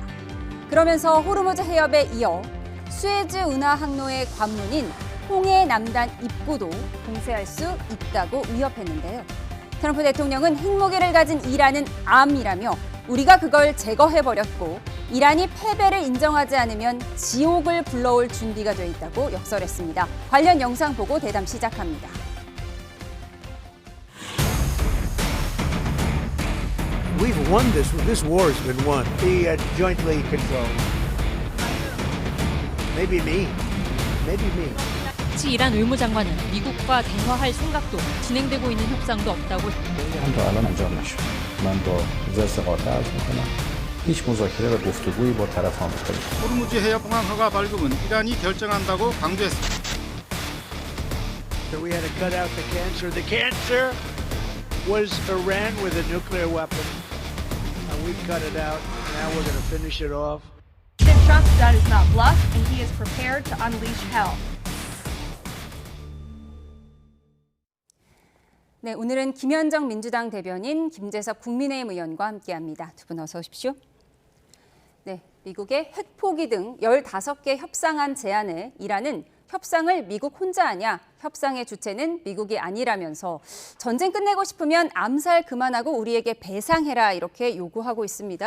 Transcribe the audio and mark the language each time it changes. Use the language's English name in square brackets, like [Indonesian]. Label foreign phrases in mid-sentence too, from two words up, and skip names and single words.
[Korean] 그러면서 호르무즈 해협에 이어 수에즈 운하 항로의 관문인 홍해 남단 입구도 봉쇄할 수 있다고 위협했는데요. 트럼프 대통령은 핵무기를 가진 이란은 암이라며 우리가 그걸 제거해버렸고 이란이 패배를 인정하지 않으면 지옥을 불러올 준비가 돼 있다고 역설했습니다. 관련 영상 보고 대담 시작합니다. [English] We've won this. This war has been won. Be jointly controlled. Maybe me. Maybe me. [Korean] 치 이란 의무장관은 미국과 대화할 생각도 진행되고 있는 협상도 없다고. [Persian] هم تا الان انجام نشد. من با وزارت قطر عرض میکنم هیچ مذاکره و گفتگویی با طرف آمریکا نیست. [Korean] 호르무즈 해협 공항 허가 발급은 이란이 결정한다고 강조했습니다. [English] So we had to cut out the cancer. The cancer was Iran with a nuclear weapon. We cut it out. Now we're going to finish it off. President Trump that is not bluff, and he is prepared to unleash hell. [Korean] 네, 오늘은 김현정 민주당 대변인, 김재석 국민의힘 의원과 함께합니다. 두 분 어서 오십시오. 네, 미국의 핵 포기 등 15개 협상안 제안을 이란은 협상을 미국 혼자 하냐, 협상의 주체는 미국이 아니라면서 전쟁 끝내고 싶으면 암살 그만하고 우리에게 배상해라 이렇게 요구하고 있습니다.